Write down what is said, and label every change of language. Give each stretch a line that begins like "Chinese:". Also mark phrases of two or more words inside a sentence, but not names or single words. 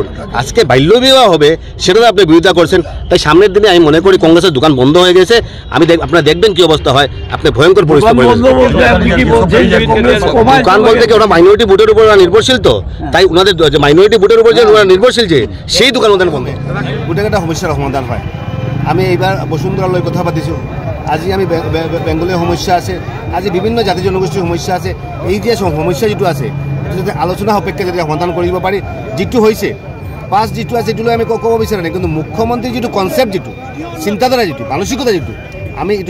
Bangla: আজকে বাল্য বিবাহ হবে সেটাতে আপনি বিরোধিতা করছেন, তাই সামনের দিনে আমি মনে করি কংগ্রেসের দোকান বন্ধ হয়ে গেছে। আপনারা দেখবেন কি অবস্থা হয়, আপনি ভয়ঙ্কর পরিস্থিতি। দোকান বলতে কি ওরা মাইনরিটি ভোটের উপর নির্ভরশীল, তো তাই ওনাদের মাইনরিটি ভোটের উপর যে ওরা নির্ভরশীল, যে সেই দোকান ওদের বন্ধ গোটেই একটা সমস্যার সমাধান হয়।
Assamese: আমি এইবার বসুন্ধরা লৈ কথা পাতিছোঁ, আজি আমি বেংগলীয় সমস্যা আছে, আজি বিভিন্ন জাতি জনগোষ্ঠীৰ সমস্যা আছে। এই যে সমস্যা যিটো আছে যদি আলোচনা সাপেক্ষে যদি সমাধান কৰিব পাৰি, যিটো হৈছে পাছ যিটো আছে এইটোলৈ আমি ক'ব বিচাৰা নাই, কিন্তু মুখ্যমন্ত্ৰীৰ যিটো কনচেপ্ট, যিটো চিন্তাধাৰা, যিটো মানসিকতা, যিটো আমি এইটো